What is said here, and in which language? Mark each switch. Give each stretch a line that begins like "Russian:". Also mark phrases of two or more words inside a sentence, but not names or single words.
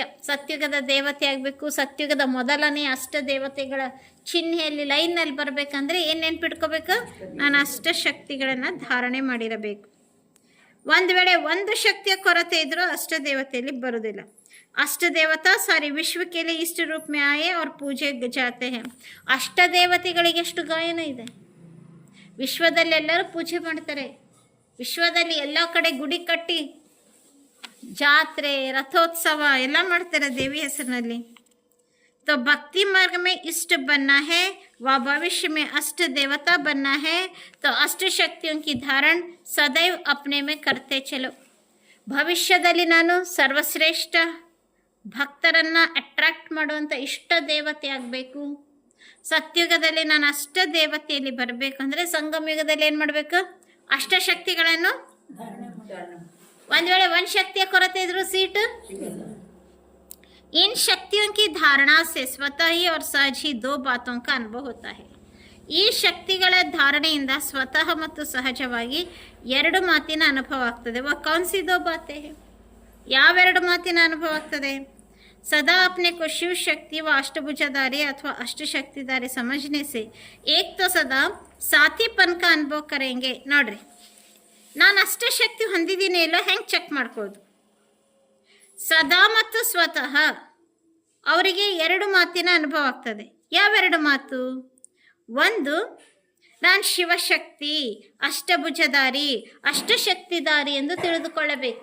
Kannada: ಸತ್ಯುಗದ ದೇವತೆ ಆಗಬೇಕು, ಸತ್ಯುಗದ ಮೊದಲನೇ ಅಷ್ಟ ದೇವತೆಗಳ ಚಿಹ್ನೆಯಲ್ಲಿ ಲೈನ್ನಲ್ಲಿ ಬರಬೇಕಂದ್ರೆ ಏನು ನೆನ್ಪಿಟ್ಕೋಬೇಕು? ನಾನು ಅಷ್ಟಶಕ್ತಿಗಳನ್ನು ಧಾರಣೆ ಮಾಡಿರಬೇಕು. ಒಂದು ವೇಳೆ ಒಂದು ಶಕ್ತಿಯ ಕೊರತೆ ಇದ್ರೂ ಅಷ್ಟ ದೇವತೆಯಲ್ಲಿ ಬರುವುದಿಲ್ಲ.
Hindi: अष्ट देवता सारी विश्व के लिए इष्ट रूप में आए और पूजे जाते हैं.
Kannada: ಅಷ್ಟ ದೇವತೆಗಳಿಗೆ ಎಷ್ಟು ಗಾಯನ ಇದೆ, ವಿಶ್ವದಲ್ಲಿ ಎಲ್ಲರೂ ಪೂಜೆ ಮಾಡ್ತಾರೆ. ವಿಶ್ವದಲ್ಲಿ ಎಲ್ಲ ಕಡೆ ಗುಡಿ ಕಟ್ಟಿ ಜಾತ್ರೆ, ರಥೋತ್ಸವ ಎಲ್ಲ ಮಾಡ್ತಾರೆ ದೇವಿ ಹೆಸರಿನಲ್ಲಿ.
Hindi: तो भक्ति मार्ग में इष्ट बनना है व भविष्य में अष्ट देवता बनना है, तो अष्ट शक्तियों की धारण सदैव अपने में करते चलो.
Kannada: ಭವಿಷ್ಯದಲ್ಲಿ ನಾನು ಸರ್ವಶ್ರೇಷ್ಠ ಭಕ್ತರನ್ನು ಅಟ್ರಾಕ್ಟ್ ಮಾಡುವಂಥ ಇಷ್ಟ ದೇವತೆ ಆಗಬೇಕು. ಸತ್ಯುಗದಲ್ಲಿ ನಾನು ಅಷ್ಟ ದೇವತೆಯಲ್ಲಿ ಬರಬೇಕು ಅಂದರೆ ಸಂಗಮ ಯುಗದಲ್ಲಿ ಏನು ಮಾಡಬೇಕು? ಅಷ್ಟಶಕ್ತಿಗಳನ್ನು. ಒಂದು ವೇಳೆ ಒಂದು ಶಕ್ತಿಯ ಕೊರತೆ ಇದ್ರೂ ಸೀಟು.
Hindi: इन शक्तियों की धारणा से स्वतः ही और सहज ही दो बातों का अनुभव होता है.
Kannada: ಈ ಶಕ್ತಿಗಳ ಧಾರಣೆಯಿಂದ ಸ್ವತಃ ಮತ್ತು ಸಹಜವಾಗಿ ಎರಡು ಮಾತಿನ ಅನುಭವ ಆಗ್ತದೆ.
Hindi: व कौन सी दो बाते?
Kannada: ಯಾವೆರಡು ಮಾತಿನ ಅನುಭವ ಆಗ್ತದೆ?
Hindi: सदा अपने को शिव शक्ति व अष्टभुजाधारी अथवा अष्टशक्तिधारी समझने से एक तो सदा साथीपन का अनुभव करेंगे.
Kannada: ನೋಡ್ರಿ, ನಾನು ಅಷ್ಟಶಕ್ತಿ ಹೊಂದಿದ್ದೀನಿ ಇಲ್ಲೋ ಹೆಂಗೆ ಚೆಕ್ ಮಾಡ್ಕೋದು? ಸದಾ ಮತ್ತು ಸ್ವತಃ ಅವರಿಗೆ ಎರಡು ಮಾತಿನ ಅನುಭವ ಆಗ್ತದೆ. ಯಾವೆರಡು ಮಾತು? ಒಂದು, ನಾನು ಶಿವಶಕ್ತಿ, ಅಷ್ಟಭುಜಧಾರಿ, ಅಷ್ಟಶಕ್ತಿಧಾರಿ ಎಂದು ತಿಳಿದುಕೊಳ್ಳಬೇಕು.